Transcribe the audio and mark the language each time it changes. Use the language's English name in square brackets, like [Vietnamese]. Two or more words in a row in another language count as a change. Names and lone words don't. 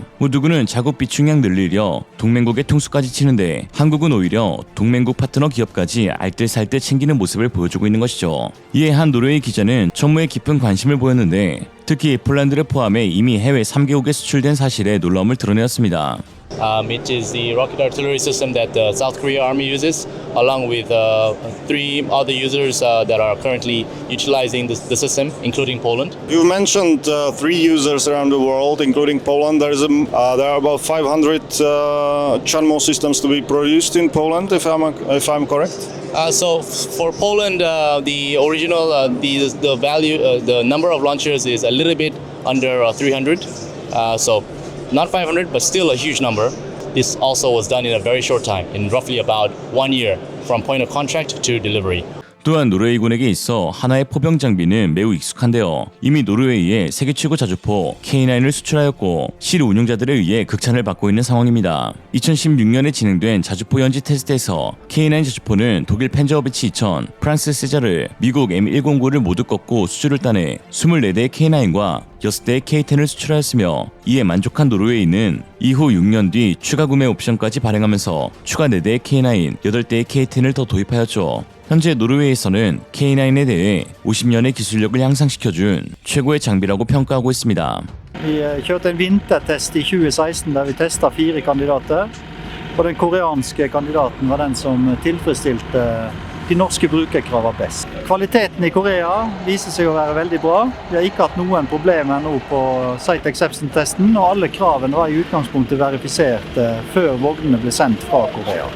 [Korean] 누구는 자국 비축량 늘리려 동맹국의 통수까지 치는데 한국은 오히려 동맹국 파트너 기업까지 알뜰살뜰 챙기는 모습을 보여주고 있는 것이죠. 이에 한 노르웨이 기자는 천무에 깊은 관심을 보였는데 특히 폴란드를 포함해 이미 해외 3개국에 수출된 사실에 놀라움을 드러내었습니다. [English] It is the rocket artillery system that the South Korea Army uses, along with 3 other users that are currently utilizing the system, including Poland. You mentioned 3 users around the world, including Poland. There are about 500 Chunmo systems to be produced in Poland, if I'm correct. So for Poland, the original the value the number of launchers is a little bit under 300. So not 500, but still a huge number. This also was done in a very short time, in roughly about 1 year, from point of contract to delivery. [Korean] 또한 노르웨이군에게 있어 하나의 포병 장비는 매우 익숙한데요. 이미 노르웨이에 세계 최고 자주포 K9을 수출하였고 실 운용자들에 의해 극찬을 받고 있는 상황입니다. 2016년에 진행된 자주포 연지 테스트에서 K9 자주포는 독일 펜저어비치 2000, 프랑스 세자르, 미국 M109를 모두 꺾고 수주를 따내 24대의 K9과 6대의 K10을 수출하였으며 이에 만족한 노르웨이는 이후 6년 뒤 추가 구매 옵션까지 발행하면서 추가 4대의 K9, 8대의 K10을 더 도입하였죠. 현재 노르웨이에서는 K9에 대해 50년의 기술력을 향상시켜준 최고의 장비라고 평가하고 있습니다. [Norwegian] Vi kjørte en vintertest i 2016 der vi testet 4 kandidater. Og den koreanske kandidaten var den som tilfredsstilte de norske brukerkravene best. Kvaliteten i Korea viser seg å være veldig bra. Vi har ikke hatt noen problemer nå på Site Acceptance-testen, og alle kravene var i utgangspunktet verifisert før vognene ble sendt fra Korea.